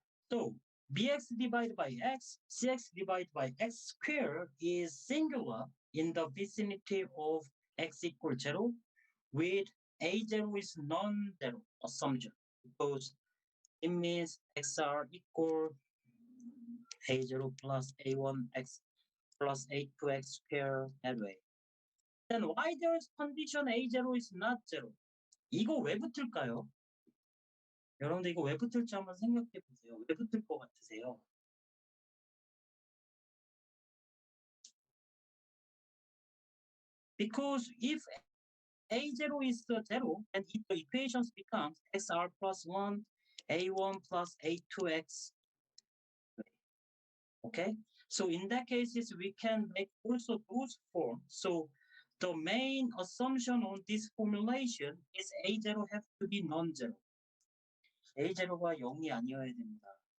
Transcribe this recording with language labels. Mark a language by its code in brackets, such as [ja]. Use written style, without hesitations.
[en] So bx divided by x, cx divided by x squared is singular in the vicinity of x equals 0 with a0 is non-zero assumption because it means xr equal a0 plus a1x plus a2x squared that way. Then why there is condition a0 is not 0? [ko] 이거 왜 붙을까요? 여러분들 이거 왜 붙을지 한번 생각해 보세요. 왜 붙을 것 같으세요? [en] Because if a0 is 0, and the equations becomes xr plus 1, a1 plus a2x. Okay, so in that cases, we can make also those forms. So the main assumption on this formulation is a0 have to be non-zero. [ko] a0가 0이 아니어야 됩니다.